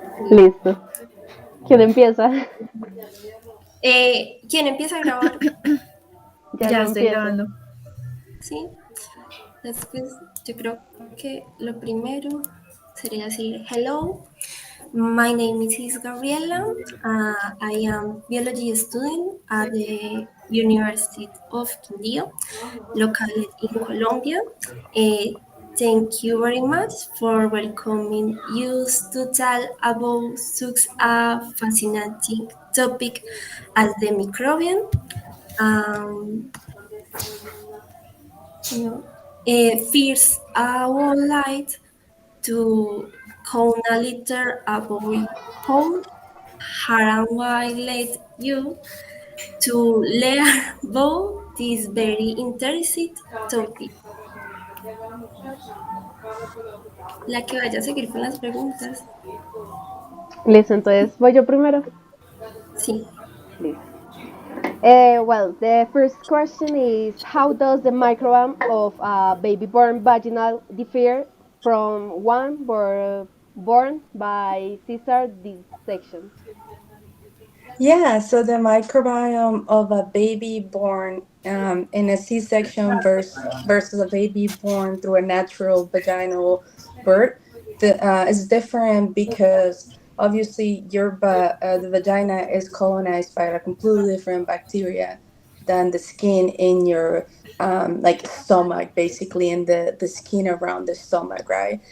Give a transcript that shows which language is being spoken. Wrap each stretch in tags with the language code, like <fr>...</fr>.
<es>Listo. ¿Quién empieza? ¿Quién empieza a grabar? Ya estoy grabando. Sí. Después, yo creo que lo primero sería decir</es> <en>hello. My name is Gabriela. I am biology student at the University of Quindío, located in Colombia. Thank you very much for welcoming us to tell about such a fascinating topic as the microbiome. First, I would like to comment a little about how I led you to learn about this very interesting topic.</en> <es>La que vaya a seguir con las preguntas. Listo, entonces, ¿voy yo primero? Sí. Listo.</es> <en>Well, the first question is, how does the microbiome of a baby born vaginal differ from one born by Caesar dissection? Yeah, so the microbiome of a baby born in a C-section versus a baby born through a natural vaginal birth is different because obviously the vagina is colonized by a completely different bacteria than the skin in your like stomach, basically, in the skin around the stomach, right?</en>